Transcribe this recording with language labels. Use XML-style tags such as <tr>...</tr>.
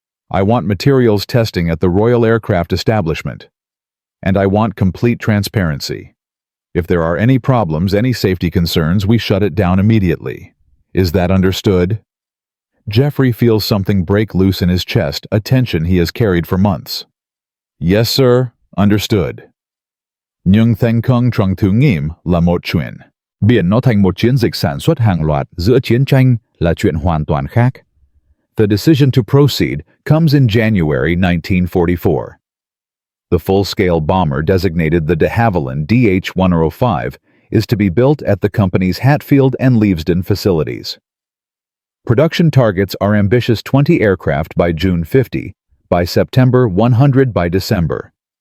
<en>I want materials testing at the Royal Aircraft Establishment. And I want complete transparency. If there are any problems, any safety concerns, we shut it down immediately. Is that understood? Geoffrey feels something break loose in his chest, a tension he has carried for months. Yes, sir. Understood.</en> <vi>Nhưng thành công trong thử nghiệm là một chuyện. Biến nó thành một chiến dịch sản xuất hàng loạt giữa chiến tranh là chuyện hoàn toàn khác.</vi> <en>The decision to proceed comes in January 1944. The full-scale bomber designated the de Havilland DH.105 is to be built at the company's Hatfield and Leavesden facilities. Production targets are ambitious 20 aircraft by June 50, by September 100 by December.</en>